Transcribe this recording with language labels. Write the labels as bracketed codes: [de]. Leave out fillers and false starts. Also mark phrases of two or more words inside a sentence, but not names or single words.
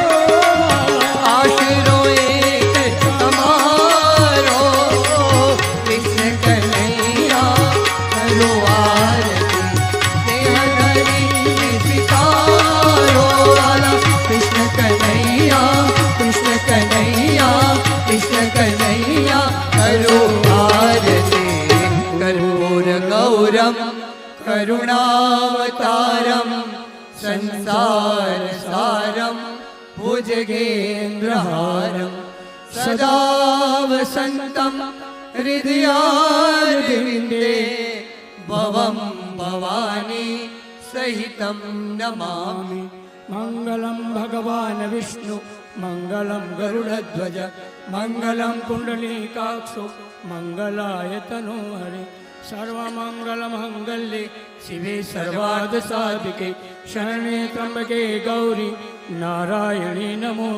[gu] આશરો એક તમારો કૃષ્ણ કનૈયા કરો આરતી સ્નેહ ધરીને સ્વીકારો વાલા કૃષ્ણ કનૈયા કૃષ્ણ કનૈયા કૃષ્ણ કનૈયા કરો આરતી [sa] કર્પૂર ગૌરમ કરુણાવતારમ સંસાર સારમ भुजगेन्द्रहारं सदा वसन्तं हृदयारविन्दे भवं भवानी सहितं नमामि मङ्गलं भगवान् विष्णु मङ्गलं गरुडध्वज मङ्गलं कुण्डलीकाक्षो मङ्गलाय तनोहरे सर्वमङ्गलमङ्गल्ये शिवे सर्वार्थसाधिके शरणे त्र्यम्बके गौरी नारायणी नमोऽस्तुते